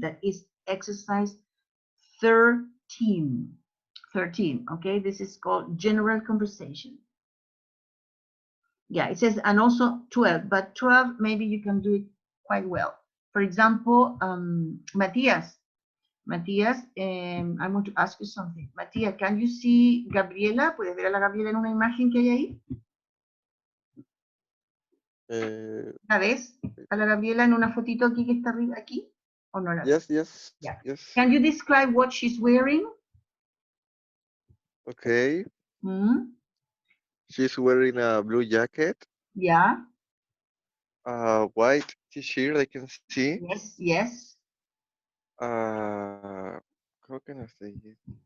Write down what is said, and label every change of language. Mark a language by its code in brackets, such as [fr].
[en] That is exercise 13. 13, okay? This is called general conversation. Yeah, it says, and also 12, but 12, maybe you can do it quite well. For example, Matthias, I want to ask you something. Matías, can you see Gabriela? [es] ¿Puedes ver a la Gabriela en una imagen que hay ahí? ¿La ves? ¿A la Gabriela en una fotito aquí que está arriba, aquí? ¿O no la ves? [en] Yes. Yeah. Yes. Can you describe what she's wearing? Okay. She's wearing a blue jacket. Yeah. A white t-shirt, I can see. Yes. How can I say it?